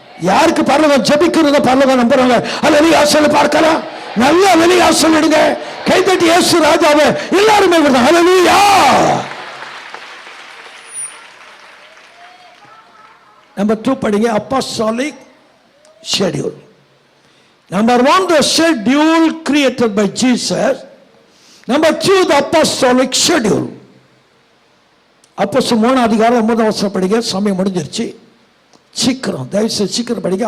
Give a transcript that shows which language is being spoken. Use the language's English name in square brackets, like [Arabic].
[Tamil] யாருக்கு பரலோகம் ஜபிக்கிறது பரலோகம் நம்புறாங்க? அல்லேலூயா சொல்ல பார்க்கலாம். நல்ல அல்லேலூயா சொல்லிடுங்க. கைதட்டி இயேசு ராஜாவே எல்லாருமே அல்லேலூயா. [English] Number 2 [Tamil] படிங்க. [English] apostolic schedule. Number 1, the schedule created by Jesus. Number 2, the apostolic schedule. [Tamil] அப்போஸ்தலர் 3 அதிகாரம் 9 வசனம் படிங்க. சமயம் முடிஞ்சிருச்சு. சீக்கிரம் தயவுசெய்து சீக்கிரம் படிங்க.